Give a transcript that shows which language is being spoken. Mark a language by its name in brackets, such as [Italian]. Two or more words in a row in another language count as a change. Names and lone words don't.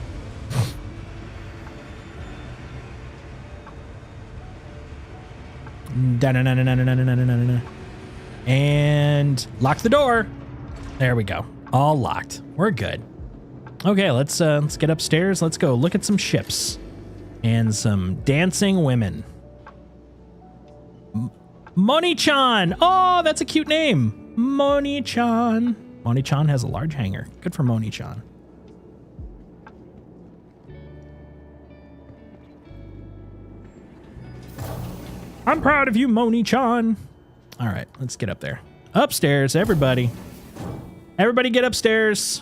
[English] And lock the door. There we go. All locked. We're good. Okay, let's get upstairs. Let's go look at some ships and some dancing women. Moni-chan. Oh, that's a cute name. Moni-chan. Moni-chan has a large hangar. Good for Moni-chan. I'm proud of you, Moni-chan. All right, let's get up there. Upstairs, everybody. Everybody get upstairs.